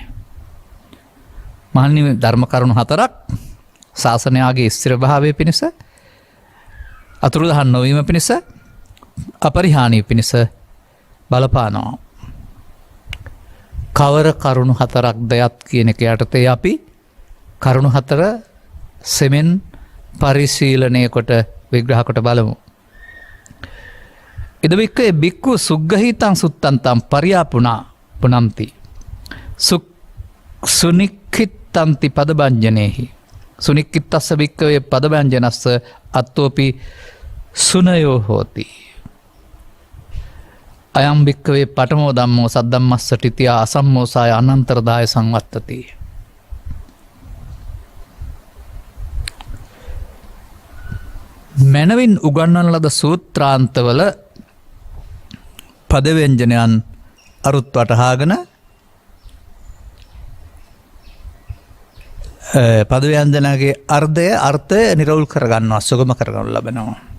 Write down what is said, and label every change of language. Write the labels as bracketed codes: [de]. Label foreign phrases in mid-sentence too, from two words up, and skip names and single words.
[si] මහණෙනි ධර්ම කරුණු 4ක් ශාසනයාගේ ස්ථිරභාවය පිණිස, අතුරුදහන් නොවීම පිණිස, අපරිහානීය පිණිස බලපානවා. කවර කරුණු 4ක් දයත් කියන එක යටතේ අපි කරුණු 4 සෙමෙන් පරිශීලනය කොට විග්‍රහ කොට බලමු. [pi] ඉදවික්කේ බික්කු සුග්ගහිතං සුත්තන්තම් පරියාපුනා පුනම්ති සුනික්ඛිත්තන්ති පදභංජනේහි සුනික්ඛිත්තස්ස බික්කවේ පදභංජනස්ස අත්තෝපි සුනයෝ හෝති අයම් බික්කවේ පඨමෝ ධම්මෝ සද්ධම්මස්ස ටිතියා අසම්මෝසාය අනන්තරදාය සංවත්තති. [si] මැනවින් උගන්වන ලද සූත්‍රාන්තවල පදව්‍යංජනයන් අරුත් වටහාගෙන පදව්‍යංජනගේ අර්ථය නිරවුල් කරගන්නවා, සුගම කරගනු ලබනවා.